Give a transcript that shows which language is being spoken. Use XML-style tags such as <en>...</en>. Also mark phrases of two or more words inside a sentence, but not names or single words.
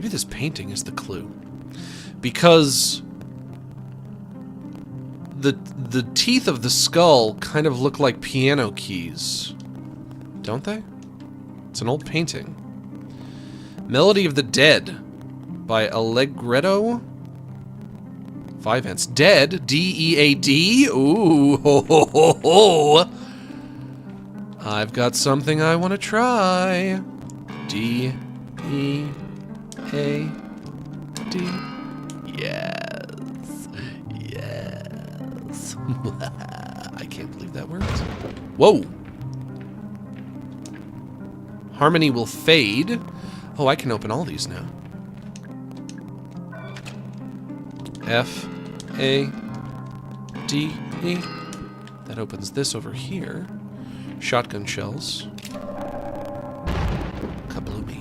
<en>Maybe this painting is the clue. Because the teeth of the skull kind of look like piano keys. Don't they? It's an old painting. Melody of the Dead by Allegretto. 5 ants. Dead. D-E-A-D. Ooh. Ho, ho, ho, ho. I've got something I want to try. D-E-A-D. Yes. Yes. I can't believe that worked. Whoa. Harmony will fade. Oh, I can open all these now. F-A-D-E. That opens this over here. Shotgun shells. Kabloomy.</en>